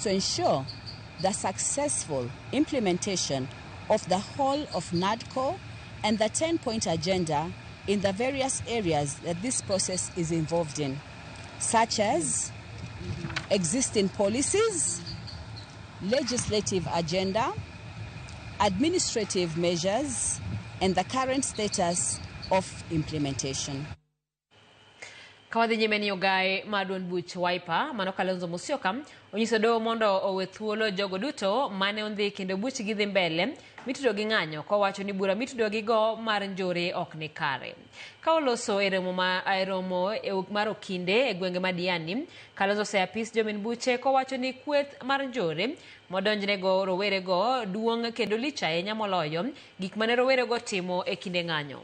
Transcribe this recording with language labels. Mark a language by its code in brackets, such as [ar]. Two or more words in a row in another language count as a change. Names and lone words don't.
[en] to ensure the successful implementation of the whole of NADCO and the 10-point agenda in the various areas that this process is involved in, such as existing policies, legislative agenda, administrative measures, and the current status of implementation. [luo] Kawadhi nyime ni ogaye maduond buch Wiper mano Kalonzo Musyoka onyiso doho mondo owe thuolo jogo duto mane ondhi kendo buch gi dhi mbele mitudo gi ng'anyo kowacho ni bura mitudo gi go mar njore ok ni kare. Ka oloso e romo mar okinde e gwenge ma Diani, Kalonzo oseyapis jomin buche kowacho ni kweth mar njore modonjne go rowere go duong' kendo lich ahinya moloyo gik mane rowere go timo e kinde ng'anyo.